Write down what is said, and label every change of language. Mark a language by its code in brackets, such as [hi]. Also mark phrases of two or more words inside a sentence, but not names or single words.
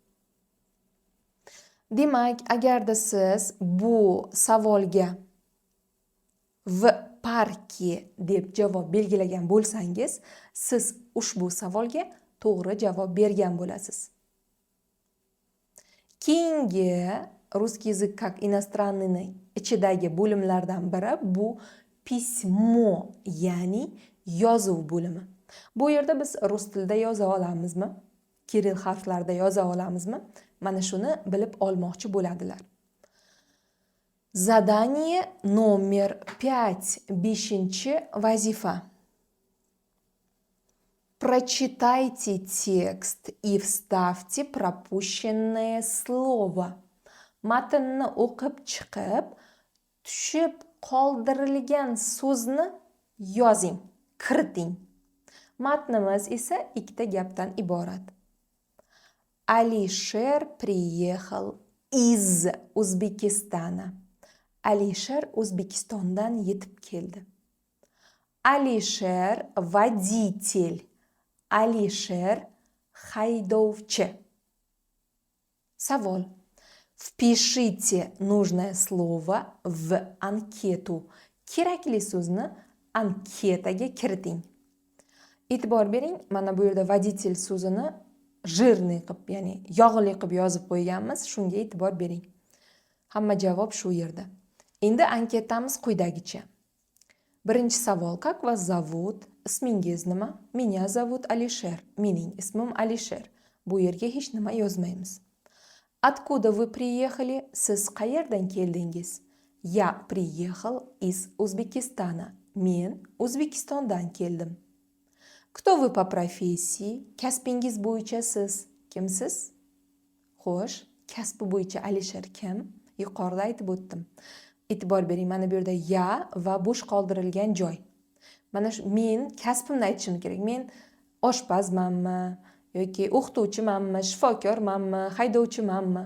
[uz] Demak, agarda siz bu savolga [ru] в парке [uz] deb javob belgilagan bo'lsangiz, siz ushbu savolga to'g'ri javob bergan bo'lasiz. Keyingi [ru] русский язык как иностранный [uz] ichidagi bo'limlardan biri bu pismo, ya'ni yozuv bo'limi. Bu yerda biz rus tilida yoza olamizmi? Kiril harflarda yoza olamizmi? Mana shuni bilib olmoqchi bo'ladilar. [ru] Задание номер 5. [uz] Beshinchi vazifa. [ru] Прочитайте текст и вставьте пропущенное слово. [uz] Matnni o'qib chiqib, tushib qoldirilgan so'zni yozing, kiriting. Matnimiz esa ikkita gapdan iborat. [ru] Alisher приехал из Узбекистана. [uz] Alisher O'zbekistondan yetib keldi. [ru] Alisher водитель. [uz] Alisher haydovchi. Savol. [ru] Впишите нужное слово в анкету. [uz] Kerakli so'zni anketaga kiriting. E'tibor bering, mana bu yerda водитель so'zini жирный qilib, ya'ni yog'li qilib yozib qo'yganmiz. Shunga e'tibor bering. Hamma javob shu yerda. Endi anketamiz quyidagicha. Birinchi savol. [ru] Как вас зовут? [uz] Ismingiz nima? [ru] Меня зовут Alisher. [uz] Mening ismim Alisher. Bu yerga hech nima yozmaymiz. [ru] Откуда вы приехали? [uz] Siz qayerdan keldingiz? [ru] Я приехал из Узбекистана. [uz] Men O'zbekistondan keldim. [ru] Кто вы по профессии? [uz] Kasbingiz bo'yicha siz kimsiz? Xo'sh, kasbi bo'yicha Alisher kim? Yuqorida aytib o'tdim. E'tibor bering, mana bu yerda ya va bo'sh qoldirilgan joy. Mana shu men kasbimni aytishim kerak. Men oshpazmanmi yoki o'qituvchimanmi, shifokormanmi, haydovchimanmi?